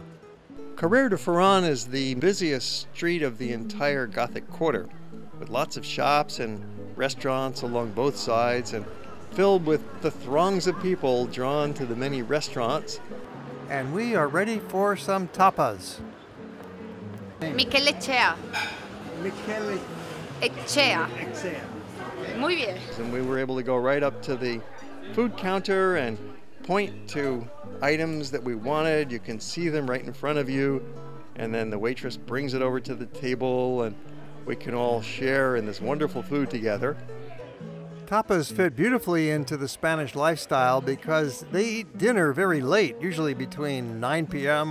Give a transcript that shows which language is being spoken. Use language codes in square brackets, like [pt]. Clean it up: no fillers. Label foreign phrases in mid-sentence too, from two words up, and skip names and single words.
[en] Carrer Ferran is the busiest street of the entire Gotic Quarter, with lots of shops and restaurants along both sides and filled with the throngs of people drawn to the many restaurants. And we are ready for some tapas. Mikel Etxea. Mikel [es] Etxea. Muy bien. [en] And we were able to go right up to the food counter and point to items that we wanted. You can see them right in front of you. And then the waitress brings it over to the table and we can all share in this wonderful food together. Tapas fit beautifully into the Spanish lifestyle because they eat dinner very late, usually between 9 p.m.